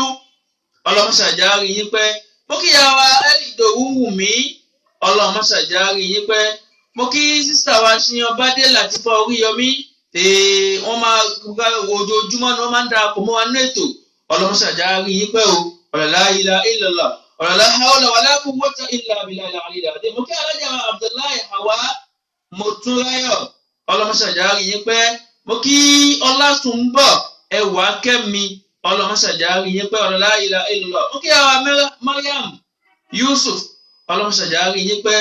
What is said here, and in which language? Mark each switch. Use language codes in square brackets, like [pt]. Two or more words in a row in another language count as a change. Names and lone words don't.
[yo] Ọlọ́run ṣàjárí yín pẹ́. Mo kí ìyá wa Ẹ̀lìdòwú Wùmí. Ọlọ́run ṣàjárí yín pẹ́. Mo kí sísá wa Ṣíyan Bádé Làtífà Oríyọmí. Wọ́n máa ojoojúmọ́ ni wọ́n máa ń darapọ̀ mọ́ wa ní ètò. Ọlọ́run ṣàjárí yín pẹ́ o. [ar] لا إله إلا الله. لا حول ولا قوة إلا بالله العلي العظيم. [yo] Mo kí alájà Abdullahi Hawa Motúnráyọ̀. Ọlọ́run ṣàjárí yín pẹ́. Mo kí Ọlásùnbọ̀ Ẹwà Kẹ́mi. Ọlọ́run ṣàjárí yín pẹ́. [ar] لا إله إلا الله. [yo] Mo kí àwa Mariam Yusuf. Ọlọ́run ṣàjárí yín pẹ́.